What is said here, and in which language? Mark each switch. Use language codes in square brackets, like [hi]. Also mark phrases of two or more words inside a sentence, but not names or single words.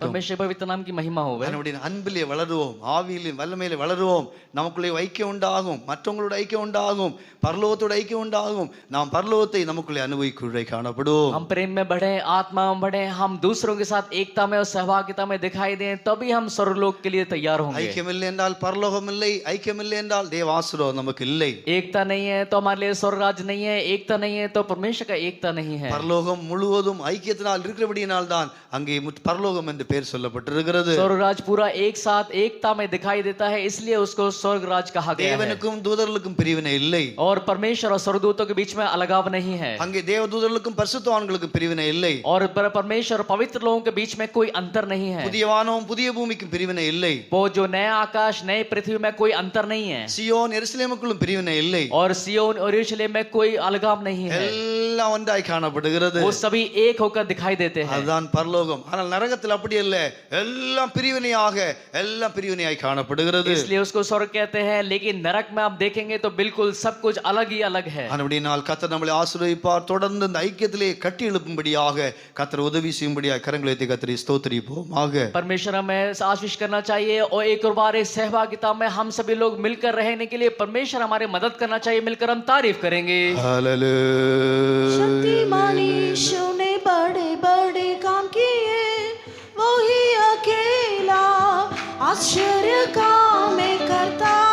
[hi] परमेश्वर पवित्र नाम की महिमा हो। [ta] அதனுடைய அன்பிலே வளருவோம், ஆவியிலே வல்லமையிலே வளருவோம். நமக்குள்ளே ஐக்கியம் உண்டாகும், மற்றவங்களோட ஐக்கியம் உண்டாகும், பரலோகத்தோட ஐக்கியம் உண்டாகும். நாம் பரலோகத்தை நமக்குள்ளே அனுபவிக்குள்ளே காணப்படுவோம். [hi] हम प्रेम में बढ़े, आत्मा में बढ़े, हम दूसरों के साथ एकता में और सहभागिता में दिखाई दें, तभी हम स्वर्गलोक के लिए तैयार होंगे। [ta] ஐக்கியம் இல்லை என்றால் பரலோகம் இல்லை, ஐக்கியம் இல்லை என்றால் தேவ ஆசீர்வாதம் நமக்கு இல்லை. [hi] एकता नहीं है तो हमारे लिए स्वर्ग राज्य नहीं है, एकता नहीं है तो परमेश्वर का एकता नहीं है। [ta] பரலோகம் முழுவதும் ஐக்கியத்தினால் இருக்கிறபடியினால் தான் அங்கே பரலோகம் என்று பெயர் சொல்லப்பட்டிருக்கிறது. [hi] स्वर्ग राज्य पूरा एक साथ एकता में दिखाई देता है, इसलिए उसको स्वर्ग राज्य कहा गया है। [ta] தேவனுக்கும் தூதர்களுக்கும் பிரிவினை இல்லை. [hi] और परमेश्वर और स्वर्गदूतों के बीच में अलगाव नहीं है। [ta] அங்கே தேவ தூதர்களுக்கும் பரிசுத்தவான்களுக்கும் பிரிவினை இல்லை. [hi] और परमेश्वर और पवित्र लोगों के बीच में कोई अंतर नहीं है। [ta] புதிய வானமும் புதிய பூமிக்கும் பிரிவினை இல்லை. [hi] वो जो नया आकाश नई पृथ्वी में कोई अंतर नहीं है। [ta] சியோன் எருசலேமுக்குள்ளும் பிரிவினை இல்லை. [hi] और सियोन और यरूशलेम में कोई अलगाव नहीं है। [ta] எல்லாம் ஒன்றாய் காணப்படுகிறது. [hi] वो सभी एक होकर दिखाई देते हैं। [ta] அதுதான் பரலோகம். ஆனால் நரகத்தில் அப்படி அல்ல, எல்லாம் பிரிவினையாக எல்லாம் பிரிவினையாய் காணப்படுகிறது. [hi] इसलिए उसको स्वर्ग कहते हैं, लेकिन नरक में आप देखेंगे तो बिल्कुल सब कुछ अलग ही अलग है। [ta] அப்படினால் கர்த்தர் நம்மளை ஆசீர்வதிப்பார். தொடர்ந்து இந்த ஐக்கியத்திலே கட்டி எழுப்பும்படியாக கர்த்தர் உதவி செய்யும்படியாக கரங்களை எத்தி கர்த்தரை ஸ்தோத்திரிப்போமாக. [hi] परमेश्वर हमें आशीष करना चाहिए और एक और बार इस सहभागिता में हम सभी लोग मिलकर रहने के लिए परमेश्वर हमारे मदद करना चाहिए। मिलकर हम तारीफ करेंगे। हालेलुया. शक्तिमान यीशु ने बड़े बड़े काम किए, वो ही अकेला आश्चर्य काम करता।